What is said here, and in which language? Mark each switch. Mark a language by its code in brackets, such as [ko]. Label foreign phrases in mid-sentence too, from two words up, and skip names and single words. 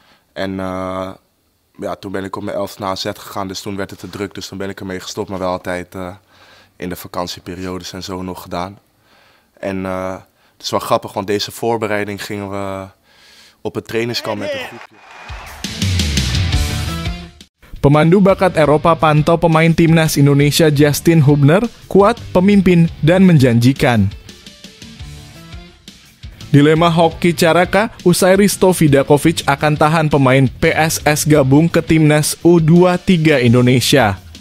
[nl] En ja, toen ben ik op mijn 11 naar AZ gegaan, dus toen werd het te druk. Dus toen ben ik ermee gestopt, maar wel altijd in de vakantieperiodes en zo nog gedaan. En het is wel grappig, want deze voorbereiding gingen we op het trainingskamp met een groepje. [id] Pemandu bakat Eropa pantau pemain timnas Indonesia Justin Hubner kuat, pemimpin, dan menjanjikan. Dilema hoki Caraka, usai Risto Vidakovic akan tahan pemain PSS gabung ke timnas U23 Indonesia.